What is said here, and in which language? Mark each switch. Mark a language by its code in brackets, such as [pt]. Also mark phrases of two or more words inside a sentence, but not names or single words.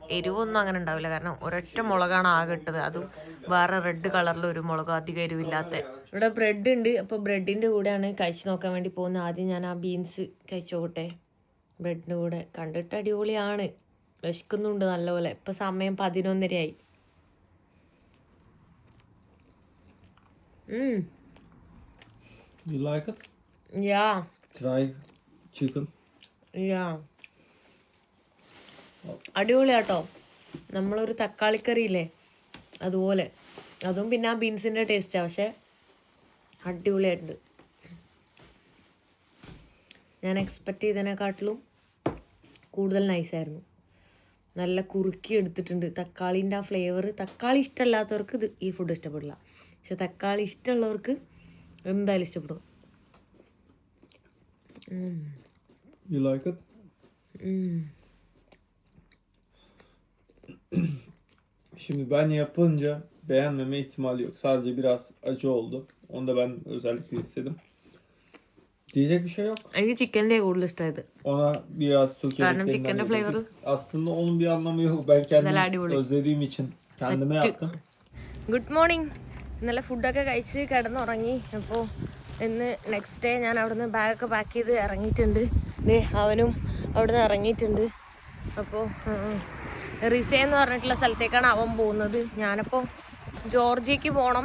[ml] എരിവൊന്നും അങ്ങനെ ഉണ്ടാവില്ല, കാരണം ഒരൊറ്റ മുളകാണ് ആകെ ഇട്ടത്. അതും വേറെ റെഡ് കളറിലൊരു മുളക്, അധികം എരിവില്ലാത്ത. ഇവിടെ ബ്രെഡ് ഉണ്ട്. അപ്പോൾ ബ്രെഡിൻ്റെ കൂടെയാണ് കഴിച്ച് നോക്കാൻ വേണ്ടി പോകുന്നത്. ആദ്യം ഞാൻ ആ ബീൻസ് കഴിച്ച് നോക്കട്ടെ ബ്രെഡിൻ്റെ കൂടെ. കണ്ടിട്ട് അടിപൊളിയാണ്, വിശക്കുന്നുണ്ട് നല്ലപോലെ. ഇപ്പം സമയം 11:30 [en] You like it? Yeah. Try chicken. Yeah. [ml] അടിപൊളിയാട്ടോ. നമ്മളൊരു തക്കാളിക്കറി ഇല്ലേ അതുപോലെ, അതും പിന്നെ ആ ബീൻസിൻ്റെ ടേസ്റ്റാണ്. പക്ഷെ അടിപൊളിയായിട്ടുണ്ട്. ഞാൻ എക്സ്പെക്റ്റ് ചെയ്തതിനെക്കാട്ടിലും കൂടുതൽ നൈസായിരുന്നു. നല്ല കുറുക്കി എടുത്തിട്ടുണ്ട്. തക്കാളീൻ്റെ ആ ഫ്ലേവർ, തക്കാളി ഇഷ്ടമല്ലാത്തവർക്ക് ഇത് ഈ ഫുഡ് ഇഷ്ടപ്പെടില്ല. പക്ഷെ തക്കാളി ഇഷ്ടമുള്ളവർക്ക് എന്തായാലും ഇഷ്ടപ്പെടും. [en] You like it? [tr] Şimdi ben yapınca beğenmeme ihtimali yok. Sadece biraz acı oldu. Onu da ben özellikle istedim. Diyecek bir şey yok. [ml] എനിക്ക് ചിക്കൻ്റെ കൂടുതൽ ഇഷ്ടമായത്. [tr] Ona biraz su [ml] കാരണം ചിക്കൻ്റെ ഫ്ലേവർ [tr] aslında onun bir anlamı yok. Ben kendim özlediğim için kendime yaptım. [en] Good morning. [ml] ഇന്നലെ ഫുഡൊക്കെ കഴിച്ച് കിടന്നുറങ്ങി. അപ്പോൾ ഇന്ന് [en] next day [ml] ഞാൻ അവിടുന്ന് ബാഗൊക്കെ പാക്ക് ചെയ്ത് ഇറങ്ങിയിട്ടുണ്ട്. അവനും അവിടുന്ന് ഇറങ്ങിയിട്ടുണ്ട്. അപ്പോൾ റിസേ എന്ന് പറഞ്ഞിട്ടുള്ള സ്ഥലത്തേക്കാണ് അവൻ പോകുന്നത്. ഞാനപ്പോൾ ജോർജിയക്ക് പോകണം.